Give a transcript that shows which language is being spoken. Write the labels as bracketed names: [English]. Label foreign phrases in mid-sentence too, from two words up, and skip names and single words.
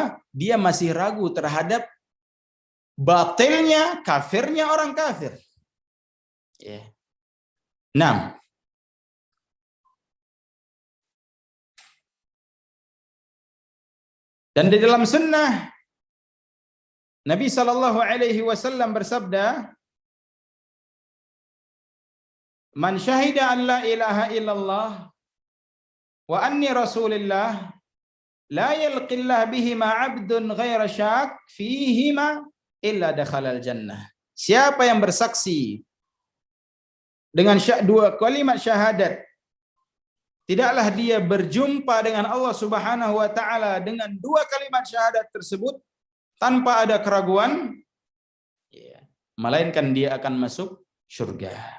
[Indonesian] Dia masih ragu terhadap batilnya, kafirnya orang kafir. Ya. 6. Dan di dalam sunnah Nabi [Arabic] صلى الله عليه وسلم [Indonesian] bersabda, [Arabic] "من شهد أن لا إله إلا الله وأني رسول الله لا يلقى الله بهما عبد غير شاك فيهما إلا دخل الجنة." [Indonesian] Siapa yang bersaksi dengan dua kalimat syahadat, tidaklah dia berjumpa dengan Allah [Arabic] سبحانه وتعالى [Indonesian] dengan dua kalimat syahadat tersebut tanpa ada keraguan, melainkan dia akan masuk surga.